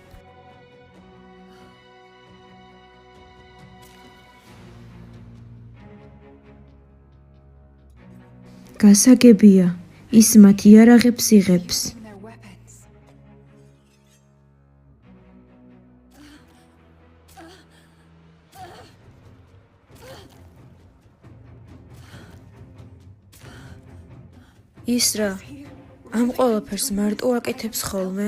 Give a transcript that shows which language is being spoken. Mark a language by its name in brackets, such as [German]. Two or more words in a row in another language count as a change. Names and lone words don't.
[Georgian] გასაგებია, ის მათ იარაღებს იღებს. [English] In their weapons. [Georgian] ის რა, ამ ყველაფერს მარტო აკეთებს ხოლმე?